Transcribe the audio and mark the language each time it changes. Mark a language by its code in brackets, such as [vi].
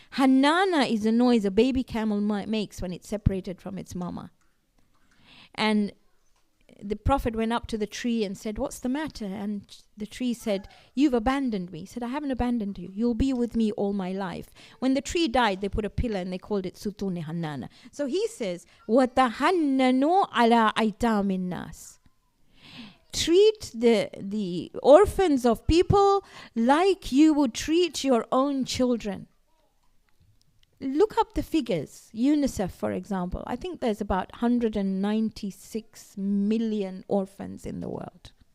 [en] Hanana is a noise a baby camel makes when it's separated from its mama. And the Prophet went up to the tree and said, what's the matter? And the tree said, you've abandoned me. He said, I haven't abandoned you. You'll be with me all my life. When the tree died, they put a pillar and they called it Sutun Hannana. So he says, [ar] وَتَحَنَّنُوا عَلَىٰ أَيْتَامِ النَّاسِ. [en] Treat the orphans of people like you would treat your own children. Look up the figures. UNICEF, for example. I think there's about 196 million orphans in the world.